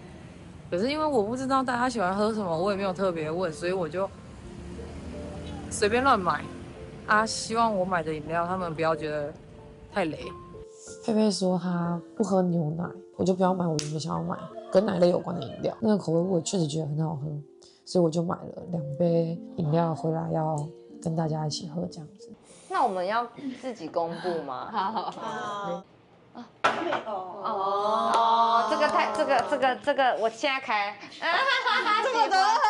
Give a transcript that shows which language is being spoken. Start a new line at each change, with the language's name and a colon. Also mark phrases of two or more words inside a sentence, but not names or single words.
Chinese: 可是因為我不知道大家喜歡喝什麼，我也沒有特別問，所以我就隨便亂買啊，希望我買的飲料他們不要覺得太雷。佩佩說她不喝牛奶，我就不要買我原本想要買跟奶類有關的飲料。那個口味我確實覺得很好喝，所以我就買了2杯飲料回來要跟大家一起喝這樣子。那我們要自己公布嗎？好。這個，我现在開。这么多喝，